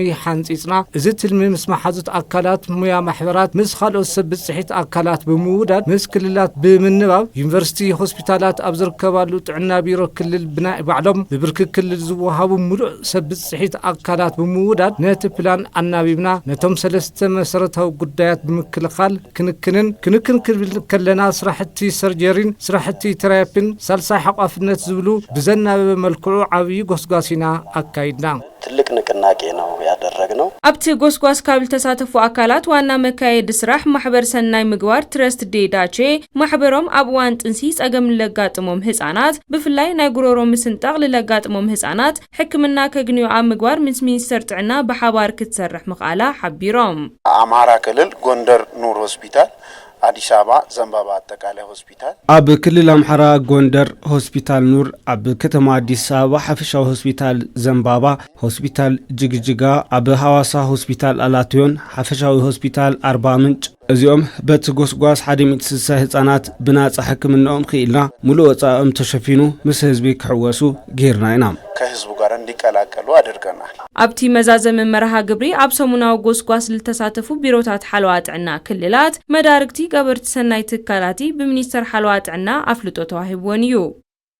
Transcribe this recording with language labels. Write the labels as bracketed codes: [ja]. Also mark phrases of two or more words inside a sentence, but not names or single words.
[ti] ሓንፂጽና እዚ ትልሚ ምስ መሓዙት ኣካላት ሙያ ማሕበራት ምስ ካልኦት ሰብ ብጽሒት ኣካላት ብምውዳድ ምስ ክልላት ብምንባብ ዩኒቨርሲቲ ሆስፒታላት ኣብ ዝርከባሉ ጥዕና ቢሮ ክልል ብናይ ባዕሎም ብብርኪ ክልል ዝወሃቡ ሙሉእ ሰብ ብጽሒት ኣካላት ብምውዳድ ነቲ ፕላን ኣናቢብና ነቶም 3 መሰረታዊ ጉዳያት ብምክልኻል ክንክን ክብል ከለና ስራሕቲ ሰርጀሪን ስራሕቲ ቴራፒን ሳልሳይ ሓቋፍነት ዝብሉ ብዘናበበ መልክዑ ዓብይ ጎስጓሲና አካይድና [am] ትልቅ ንቅናቄ ነው ያደረግነው። [ti] ኣብቲ ጎስጓስ ካብ ተሳተፉ አካላት ዋና መካየድ ስራሕ ማሕበር ሰናይ ምግባር ትረስት ዴዳቼ ማሕበሮም ኣብ እዋን ጥንሲ ጸገም ለጋጥሞም ህጻናት ብፍላይ ናይ ጉሮሮ ምስንጣቅ ለጋጥሞም ህጻናት ሕክምና ከግንዩ ኣብ ምግባር ምስ ሚኒስተር ጥዕና በሓባር ክትሰርሕ ምኽኣላ ሓቢሮም። [am] አማራ ክልል ጎንደር ኑር ሆስፒታል አዲስ አበባ ዘንባባ አጠቃላይ ሆስፒታል [ti] ኣብ ክልል አምሓራ ጎንደር ሆስፒታል ኑር ኣብ ከተማ አዲስ አበባ ሓፈሻዊ ሆስፒታል ዘንባባ ሆስፒታል ጅግጅጋ ኣብ ሐዋሳ ሆስፒታል አላትዮን ሓፈሻዊ ሆስፒታል አርባ ምንጭ እዚኦም በት ጎስጓስ 160 ህጻናት ብናጻ ሕክምናኦም ኺኢልና ሙሉእ ወጻኦም ተሸፊኑ ምስ ህዝቢ ክሕወሱ ጌርና ኢና [am] ከህዝቡ ጋር እንዲቀላቀሉ አድርገናል። [ti] ኣብቲ መዛዘም መርሃ ግብሪ ኣብ ሰሙናዊ ጎስጓስ ዝተሳተፉ ቢሮታት ሓለዋ ጥዕና ክልላት መዳርግቲ ገበርቲ ሰናይ ትካላቲ ብሚኒስተር ሓለዋ ጥዕና ኣፍልጦ ተዋሂብዎን እዩ።